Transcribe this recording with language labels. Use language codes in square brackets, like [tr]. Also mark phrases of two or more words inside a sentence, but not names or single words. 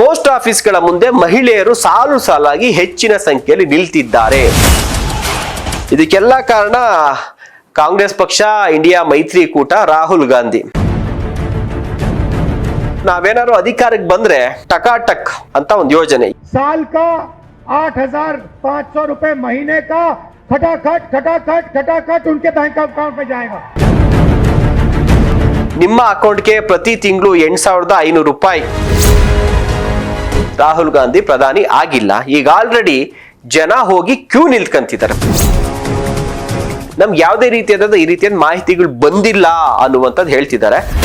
[en] post offices [kn] ಮುಂದೆ ಮಹಿಳೆಯರು ಸಾಲು ಸಾಲಾಗಿ ಹೆಚ್ಚಿನ ಸಂಖ್ಯೆಯಲ್ಲಿ ನಿಲ್ತಿದ್ದಾರೆ. ಇದಕ್ಕೆಲ್ಲ ಕಾರಣ ಕಾಂಗ್ರೆಸ್ ಪಕ್ಷ, ಇಂಡಿಯಾ ಮೈತ್ರಿಕೂಟ, ರಾಹುಲ್ ಗಾಂಧಿ. ನಾವೇನಾದ್ರು ಅಧಿಕಾರಕ್ಕೆ ಬಂದ್ರೆ ಟಕಾಟಕ್ ಅಂತ ಒಂದು ಯೋಜನೆ, [hi] साल का 8,500 रुपए महीने का खटाखट खटाखट खटाखट उनके [en] bank account [hi] में जाएगा. [kn] ನಿಮ್ಮ ಅಕೌಂಟ್ಗೆ ಪ್ರತಿ ತಿಂಗಳು 8,500 ರೂಪಾಯಿ. ರಾಹುಲ್ ಗಾಂಧಿ ಪ್ರಧಾನಿ ಆಗಿಲ್ಲ, ಈಗ ಆಲ್ರೆಡಿ ಜನ ಹೋಗಿ ಕ್ಯೂ ನಿಲ್ಕಂತಿದ್ದಾರೆ. ನಮ್ಗೆ ಯಾವುದೇ ರೀತಿಯಾದ ಈ ರೀತಿಯ ಮಾಹಿತಿಗಳು ಬಂದಿಲ್ಲ ಅನ್ನುವಂಥದ್ದು ಹೇಳ್ತಿದ್ದಾರೆ.